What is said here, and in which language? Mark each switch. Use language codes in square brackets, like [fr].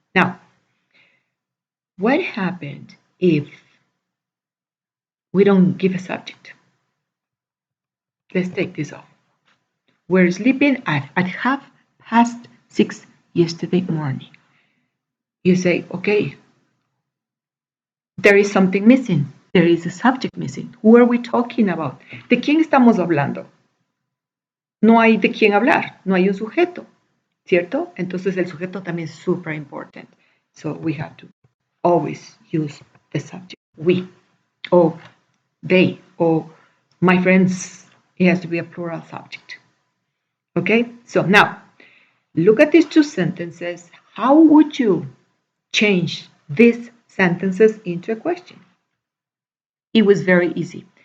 [en] Now, what happened if we don't give a subject? Let's take this off. We're sleeping at 6:30 yesterday morning. You say, okay, there is something missing. There is a subject missing. Who are we talking about? [es] ¿De quién estamos hablando? No hay de quién hablar. No hay un sujeto. ¿Cierto? Entonces el sujeto también es [en] super important. So we have to always use the subject. We, or they, or my friends. It has to be a plural subject. Okay? So now, look at these two sentences. How would you change these sentences into a question? It was very easy.